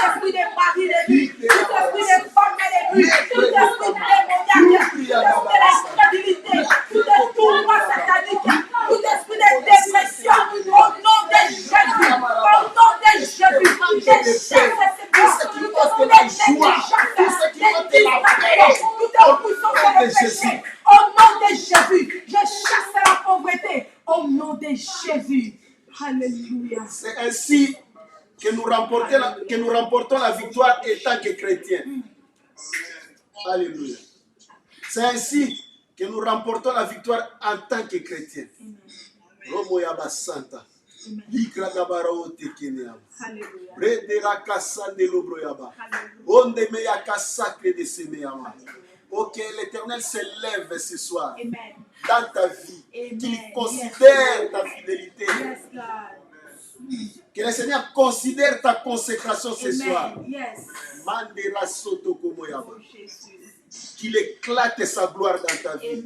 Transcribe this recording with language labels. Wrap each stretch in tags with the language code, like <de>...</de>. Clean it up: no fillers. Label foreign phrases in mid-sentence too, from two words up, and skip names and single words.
<fr>esprit de mari de lui, tout esprit de femme de lui, tout esprit démoniaque, tout esprit d'incrédulité, tout tournoi satanique, tout esprit de dépression, au nom de Jésus, au nom de Jésus, je chasse, Seigneur, tout esprit de négligence, de distraction, toute puissance de péché, au nom de Jésus, je chasse la pauvreté, au nom de Jésus. Alléluia. C'est ainsi que nous remportons la victoire étant que chrétiens. Alléluia. C'est ainsi que nous remportons la victoire en tant que chrétiens. Romo Yaba Santa. Likra Gabarao Tekenea. Redera Kassande Lobroyaba. Onde Meyaka Sacre de Semeyama. Ok, l'Éternel s'élève ce soir dans ta vie, qu'il considère ta fidélité. Que le Seigneur considère ta consécration ce soir. Mandera Soto Komoyaba. Qu'il éclate sa gloire dans ta vie.</fr>